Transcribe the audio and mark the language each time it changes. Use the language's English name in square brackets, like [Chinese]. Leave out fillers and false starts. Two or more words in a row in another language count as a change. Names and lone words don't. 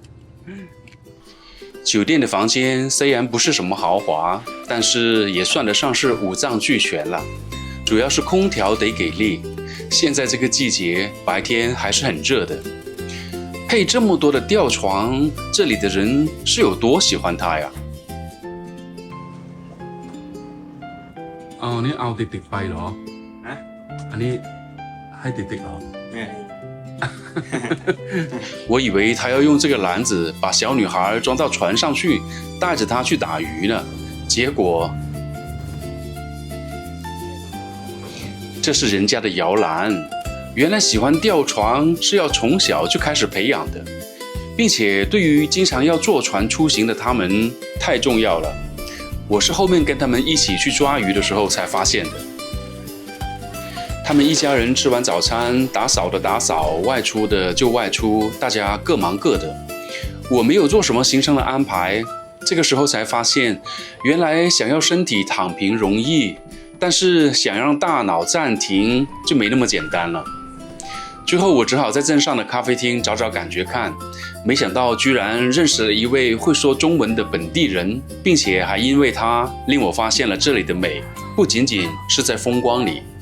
[Chinese] 酒店的房間雖然不是什麼豪華，但是也算得上是五臟俱全了。主要是空調得給力，現在這個季節白天還是很熱的。配這麼多的吊床，這裡的人是有多喜歡它呀？ [Thai] 哦，你เอาติดๆไปเหรออันนี้ให้ติดๆเหรอ [Chinese] 我以為他要用這個籃子把小女孩裝到船上去，帶着她去打魚呢。結果，這是人家的搖籃。原來喜歡吊床是要從小就開始培養的，並且對於經常要坐船出行的他們太重要了。我是後面跟他們一起去抓魚的時候才發現的。他們一家人吃完早餐，打掃的打掃，外出的就外出，大家各忙各的。我沒有做什麼行程的安排，這個時候才發現，原來想要身體躺平容易，但是想讓大腦暫停就沒那麼簡單了。最後我只好在鎮上的咖啡廳找找感覺看，沒想到居然認識了一位會說中文的本地人，並且還因為他令我發現了這裡的美，不僅僅是在風光裡。